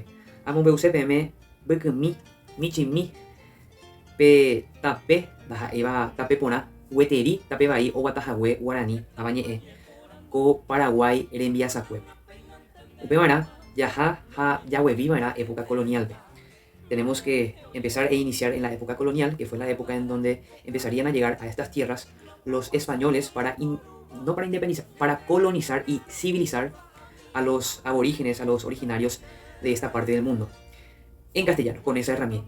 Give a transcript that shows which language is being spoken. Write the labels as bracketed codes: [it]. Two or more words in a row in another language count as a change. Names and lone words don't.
[gn] Amombeucépeme bykymi, michimi, pe tape, ndaha'éva tape porã, gueteri tape vai oguatahague Guarani avañe'ẽ ko Paraguay rembiasakuépe. Upémarã jaha ha jaguevíva'erã [es] época colonialpe. Tenemos que empezar e iniciar en la época colonial, que fue la época en donde empezarían a llegar a estas tierras los españoles no para independizar, para colonizar y civilizar a los aborígenes, a los originarios de esta parte del mundo, en castellano, con esa herramienta.